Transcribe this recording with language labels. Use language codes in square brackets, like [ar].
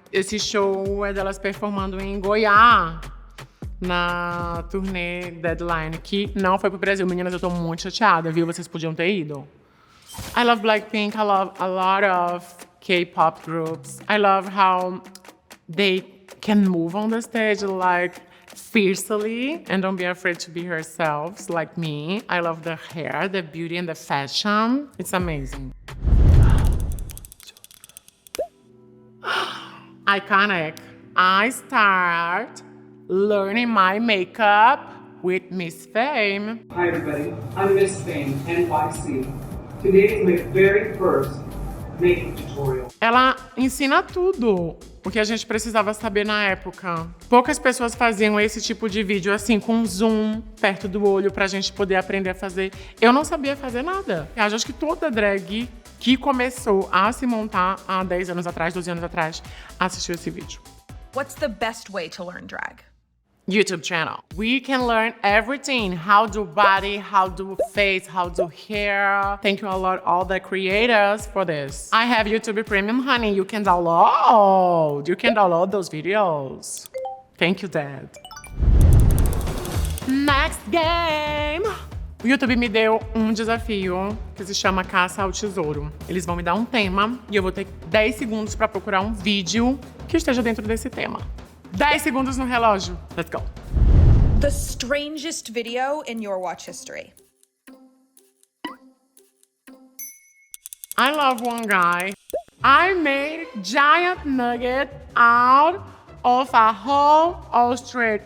[pt] Esse show é delas performando em Goiás na turnê Deadline, que não foi pro Brasil. Meninas, eu tô muito chateada, viu? Vocês podiam ter ido. [en] I love Blackpink. I love a lot of K-pop groups. I love how they can move on the stage like fiercely and don't be afraid to be herself like me. I love the hair, the beauty, and the fashion. It's amazing. Iconic. I start learning my makeup with Miss Fame. Hi everybody, I'm Miss Fame, NYC. Today is my very first makeup tutorial. [pt] Ela ensina tudo o que a gente precisava saber na época. Poucas pessoas faziam esse tipo de vídeo assim, com zoom perto do olho pra gente poder aprender a fazer. Eu não sabia fazer nada. Eu acho que toda drag que começou a se montar há 10 anos atrás, 12 anos atrás, assistiu esse vídeo. [en] What's the best way to learn drag? YouTube channel. We can learn everything. How to body, how to face, how to hair. Thank you a lot, all the creators for this. I have YouTube Premium, honey. You can download. You can download those videos. Thank you, Dad. Next game. [pt] O YouTube me deu um desafio que se chama Caça ao Tesouro. Eles vão me dar um tema e eu vou ter 10 segundos para procurar um vídeo que esteja dentro desse tema. 10 segundos no relógio. [en] Let's go. The strangest video in your watch history. I love one guy. I made giant nugget out of a whole ostrich.